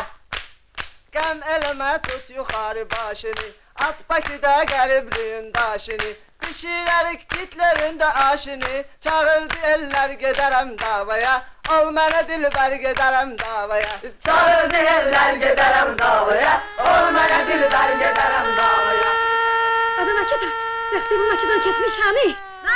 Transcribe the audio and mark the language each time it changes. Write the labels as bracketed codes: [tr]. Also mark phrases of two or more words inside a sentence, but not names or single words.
[az] Qəm eləmə tut yuxarı başını. At Bakıda qəribliyin daşını. Pişirərik Hitlerin də aşını. Çağırdı eller gedərəm davaya. Ol mənə dilber gedərəm davaya. Çağırdı eller giderem davaya. Ol mənə dilber giderem davaya. [tr] Adı Makeda, yoksa bu Makedon kesmiş hani?